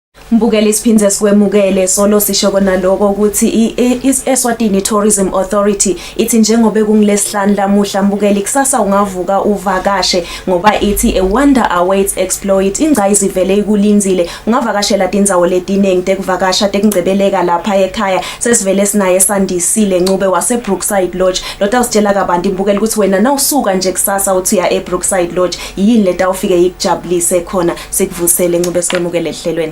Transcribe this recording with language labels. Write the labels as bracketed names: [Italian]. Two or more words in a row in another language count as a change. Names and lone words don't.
[Swati] Mbukele siphindze sikwemukele solo sisho kona lokho ukuthi Eswatini Tourism Authority ithi njengobe kungilesihlanu lamuhla mbukeli kusasa ungavuka uvakashe ngoba ithi [English] a wonder awaits exploit [Swati] ingcayizi vele ikulinzile ungavakashela tindzawo letiningi tekuvakasha tekungcebeleka lapha ekhaya sesivele sinaye Sandisile Ncube wase Brookside Lodge lota usitshela kabanti mbukeli ukuthi wena nawusuka nje kusasa uthi ya Brookside Lodge yini leta ufike ikujabulise khona sikuvusele Ncube sikwemukele ehlelweni.